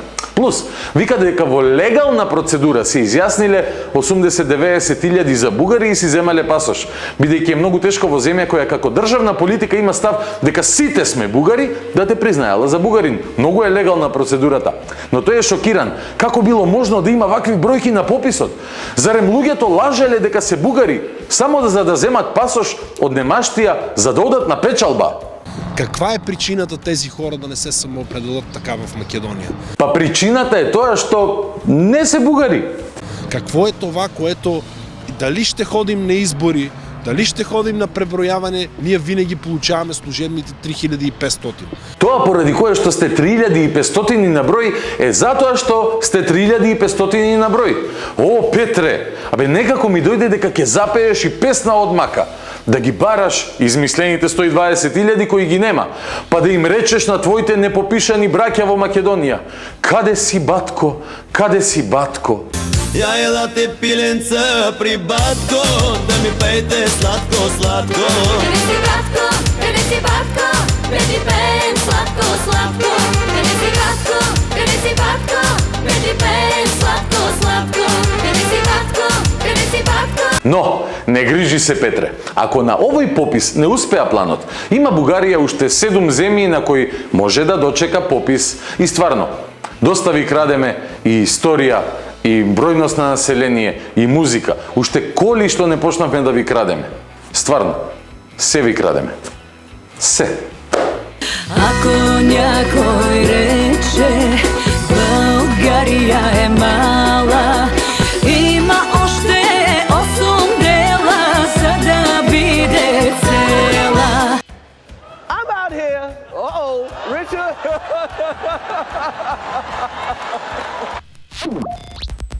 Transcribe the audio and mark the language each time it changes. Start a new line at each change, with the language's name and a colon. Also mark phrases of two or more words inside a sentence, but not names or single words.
Macedonian: Плюс, вика дека во легална процедура се изјасниле 80-90.000 за бугари и си земале пасош, бидејќи е многу тешко во земја која како државна политика има став дека сите сме бугари, да те признаела за бугарин. Многу е легална процедурата. Но тој е шокиран. Како било можно да има вакви бројки на пописот? Зарем луѓето лажеле дека се бугари, само за да земат пасош од немаштија за да одат на печалба?
Bulgarian: Каква е причината тези хора да не се самоопределят така в Македония?
Macedonian: Па причината е тоа што не се бугари.
Bulgarian: Какво е това, което дали ще ходим на избори, дали ще ходим на пребројаване, ние винаги получаваме служебните 3500.
Macedonian: Тоа поради кое што сте 3500 на број е затоа што сте 3500 на број. О, Петре, абе некако ми дојде дека ќе запееш и песна од мака. Да ги бараш измислените 120.000 кои ги нема, па да им речеш на твоите непопишани браќа во Македонија: каде си батко, каде си батко?
Bulgarian: Я елате пиленца при батко, да ми пейте сладко, сладко. Где си батко, где си батко, где ти пеем сладко, сладко. Где си батко, где си батко, где ти пеем сладко, сладко. Где си батко, где си батко.
Macedonian: Но, не грижи се, Петре. Ако на овој попис не успеа планот, има Бугарија уште 7 земји на кои може да дочека попис. И стварно, доста ви крадеме и историја, и бројност на население, и музика. Уште коли што не почнавме да ви крадеме. Стварно, се ви крадеме. Се.
Bulgarian: Ако някой рече България е мала, има още 8 дела, за да биде цела.
English: I'm out here. Richard.